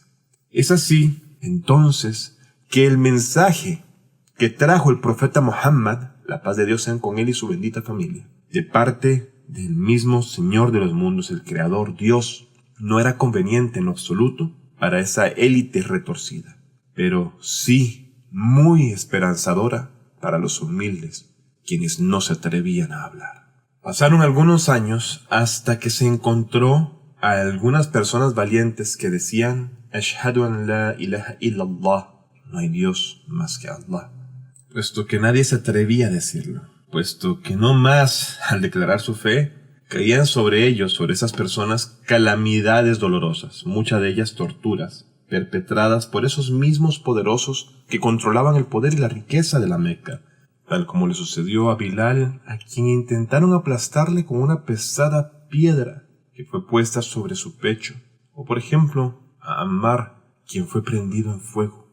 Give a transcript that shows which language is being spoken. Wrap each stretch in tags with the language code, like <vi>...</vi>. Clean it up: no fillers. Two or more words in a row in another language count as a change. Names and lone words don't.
<es>Es así, entonces, que el mensaje que trajo el profeta Muhammad, la paz de Dios sea con él y su bendita familia, de parte del mismo Señor de los mundos, el Creador Dios, no era conveniente en lo absoluto para esa élite retorcida, pero sí muy esperanzadora para los humildes, quienes no se atrevían a hablar. Pasaron algunos años hasta que se encontró a algunas personas valientes que decían</es> <ar>أشهد أن لا إله إلا الله,</ar> <es>no hay Dios más que Allah, puesto que nadie se atrevía a decirlo, puesto que no más al declarar su fe caían sobre ellos, sobre esas personas, calamidades dolorosas, muchas de ellas torturas, perpetradas por esos mismos poderosos que controlaban el poder y la riqueza de la Meca, tal como le sucedió a Bilal, a quien intentaron aplastarle con una pesada piedra que fue puesta sobre su pecho, o por ejemplo, a Ammar, quien fue prendido en fuego.</es>